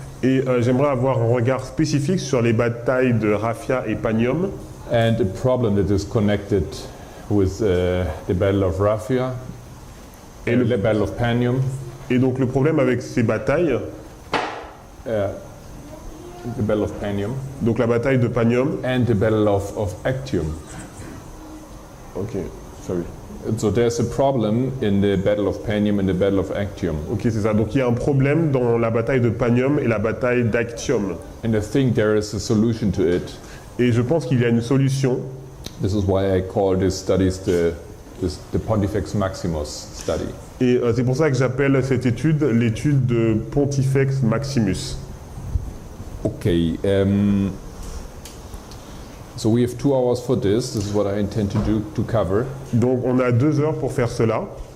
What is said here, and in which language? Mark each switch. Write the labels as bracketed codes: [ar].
[fr] Et j'aimerais avoir un regard spécifique sur les batailles de Raphia et Panium [en] and a problem that is connected with the battle of Raphia and the battle of Panium, [fr] et donc le problème avec ces batailles, [en] the battle of Panium, [fr] donc la bataille de Panium. [en] and the battle of Actium. Ok, sorry. So there's a problem in the battle of Panium and the battle of Actium. [fr] Ok, c'est ça. Donc il y a un problème dans la bataille de Panium et la bataille d'Actium. [en] And I think there is a solution to it. [fr] Et je pense qu'il y a une solution. [en] This is why I call these studies the Pontifex Maximus study. [fr] Et c'est pour ça que j'appelle cette étude l'étude de Pontifex Maximus. [en] Okay, so we have 2 hours for this. This is what I intend to cover. [fr] Donc on a 2 heures pour faire cela.